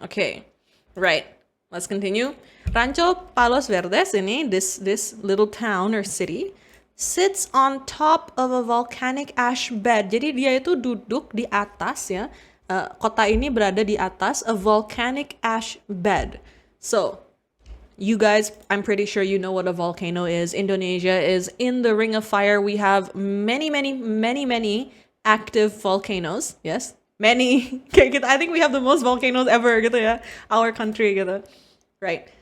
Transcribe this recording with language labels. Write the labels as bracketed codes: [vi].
[en] Okay, right. Let's continue. Rancho Palos Verdes ini, this little town or city, sits on top of a volcanic ash bed. [id] Jadi dia itu duduk di atas ya. Kota ini berada di atas a volcanic ash bed. [en] So, you guys, I'm pretty sure you know what a volcano is. Indonesia is in the ring of fire. We have many active volcanoes. Yes, many. I think we have the most volcanoes ever gitu ya. Our country gitu. Right.